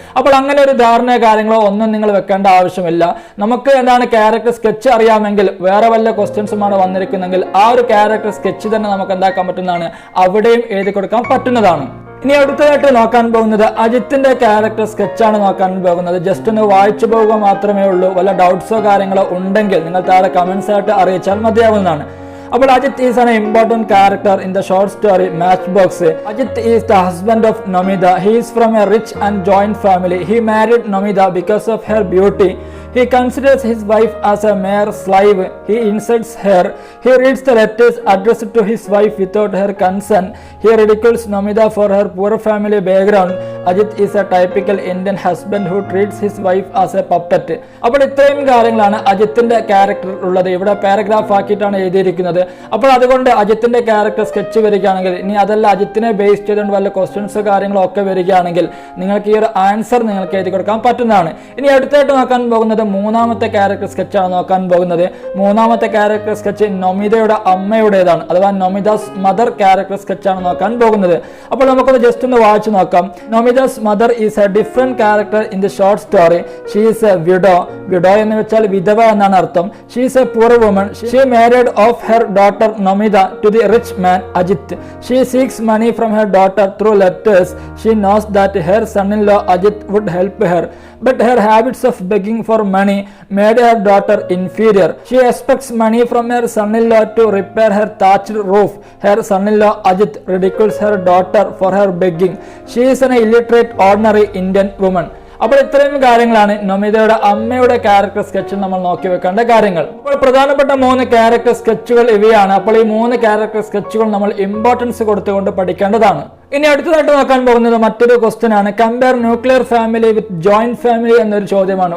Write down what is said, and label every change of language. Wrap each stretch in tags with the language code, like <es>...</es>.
<ml>അപ്പോൾ അങ്ങനെ ഒരു ധാരണ കാര്യങ്ങളോ ഒന്നും നിങ്ങൾ വെക്കേണ്ട ആവശ്യമില്ല. നമുക്ക് എന്താണ് ക്യാരക്ടർ സ്കെച്ച് അറിയാമെങ്കിൽ വേറെ വല്ല ക്വസ്റ്റ്യൻസുമാണ് വന്നിരിക്കുന്നെങ്കിൽ ആ ഒരു ക്യാരക്ടർ സ്കെച്ച് തന്നെ നമുക്ക് എന്താക്കാൻ പറ്റുന്നതാണ്, അവിടെയും എഴുതി കൊടുക്കാൻ പറ്റുന്നതാണ്. ഇനി അടുത്തതായിട്ട് നോക്കാൻ പോകുന്നത് അജിത്തിന്റെ ക്യാരക്ടർ സ്കെച്ചാണ് നോക്കാൻ പോകുന്നത്. ജസ്റ്റ് ഒന്ന് വായിച്ചു പോവുക മാത്രമേ ഉള്ളൂ. വല്ല ഡൗട്ട്സോ കാര്യങ്ങളോ ഉണ്ടെങ്കിൽ നിങ്ങൾ താഴെ കമന്റ്സ് ആയിട്ട് അറിയിച്ചാൽ മതിയാവുന്നതാണ്.</ml> <en>അപ്പോൾ Ajit is an important character in the short story Matchbox. Ajit is the husband of Nomida. He is from a rich and joint family. He married Nomida because of her beauty. He considers his wife as a mere slave. He insults her. He reads the letters addressed to his wife without her consent. He ridicules Nomida for her poor family background. Ajit is a typical Indian husband who treats his wife as a puppet.</en> <ml>അപ്പോൾ ഇത്രയും കാര്യങ്ങളാണ് അജിത്തിന്റെ character ഉള്ളത്. ഇവിടെ paragraph ആക്കിയിട്ടാണ് എഴുതിയിരിക്കുന്നത്. അപ്പോൾ അതുകൊണ്ട് അജിത്തിന്റെ character sketch വരികയാണെങ്കിൽ, ഇനി അതല്ല അജിത്തിനെ ബേസ് ചെയ്തുകൊണ്ട് വല്ല ക്വസ്റ്റ്യൻസ് കാര്യങ്ങളോ ഒക്കെ വരികയാണെങ്കിൽ നിങ്ങൾക്ക് ഈ ഒരു ആൻസർ നിങ്ങൾക്ക് എഴുതി കൊടുക്കാൻ പറ്റുന്നതാണ്. ഇനി അടുത്തായിട്ട് നോക്കാൻ പോകുന്നത് പോകുന്നത് മൂന്നാമത്തെ ക്യാരക്ടർ സ്കെച്ചാണ് നോക്കാൻ പോകുന്നത്. മൂന്നാമത്തെ ക്യാരക്ടർ സ്കെച്ച് നൊമിതയുടെ അമ്മയുടേതാണ്, അഥവാ നൊമിതാസ് മദർ ക്യാരക്ടർ സ്കെച്ചാണ് നോക്കാൻ പോകുന്നത്. അപ്പോൾ നമുക്കൊന്ന് ജസ്റ്റ് ഒന്ന് വായിച്ചു നോക്കാം.</ml> <en>Nomita's mother is a different character in the short story. She is a widow.</en> <ml>Widow എന്ന് വെച്ചാൽ വിധവ എന്നാണ് അർത്ഥം.</ml> <en>She is a poor woman. She married off her daughter Nomita to the rich man Ajit. She seeks money from her daughter through letters. She knows that her son-in-law Ajit would help her, but her habits of begging for money made her daughter inferior. She expects money from her son-in-law to repair her thatched roof. Her son-in-law Ajit ridicules her daughter for her begging. She is an illiterate ordinary Indian woman.</en> <ml>അപ്പോൾ ഇത്രയും കാര്യങ്ങളാണ് നൊമിതയുടെ അമ്മയുടെ character സ്കെച്ചിൽ നമ്മൾ നോക്കി വെക്കേണ്ട കാര്യങ്ങൾ. അപ്പോൾ പ്രധാനപ്പെട്ട 3 ക്യാരക്ടർ സ്കെച്ചുകൾ ഇവയാണ്. അപ്പോൾ ഈ 3 ക്യാരക്ടർ സ്കെച്ചുകൾ നമ്മൾ ഇമ്പോർട്ടൻസ് കൊടുത്തുകൊണ്ട് പഠിക്കേണ്ടതാണ്. ഇനി അടുത്തതായിട്ട് നോക്കാൻ പോകുന്നത് മറ്റൊരു ക്വസ്റ്റ്യൻ ആണ്.</ml> <en>compare nuclear family with joint family</en> <ml>എന്നൊരു ചോദ്യമാണ്.</ml>